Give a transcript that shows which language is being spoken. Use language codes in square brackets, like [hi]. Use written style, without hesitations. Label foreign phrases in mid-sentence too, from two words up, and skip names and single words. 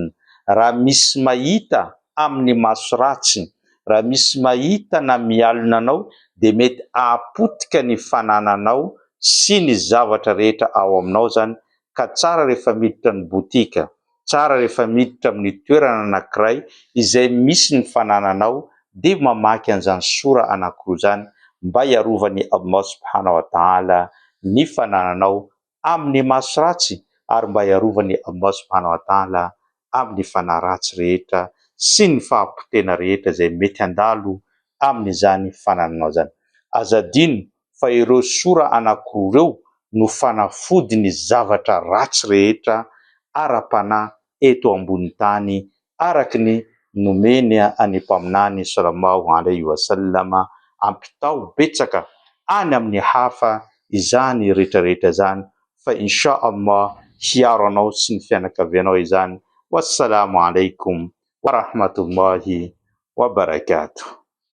[mg] Raha misy mahita amin'ny maso ratsy, raha misy mahita na mialona anao, dia mety ahapotika ny fanananao sy ny zavatra rehetra ao aminao zany. Ka tsara rehefa miditra ny botika, tsara rehefa miditra amin'ny toerana anankiray izay misy ny fanananao, dia mamaky an'izany sora anankiroa zany mba hiarovany Allah [ar] سبحانه وتعالى [mg] ny fanananao amin'ny maso ratsy, ary mba hiarovany Allah [ar] سبحانه وتعالى [mg] amin'ny fanahy ratsy rehetra sy ny fahampotena rehetra izay mety handalo amin'izany fanananao zany. Azadino fa ireo sora anankiroa ireo no fanafody ny zavatra ratsy rehetra ara-panahy eto ambony tany, araky ny nomeny any mpaminany [ar] صلى الله عليه وسلم, [mg] ampitao betsaka any amin'ny hafa izany rehetrarehetra zany. Fa [ar] إن شاء الله [mg] hiaro anao sy ny fianakavianao izany. [ar] والسلام عليكم ورحمة الله وبركاته.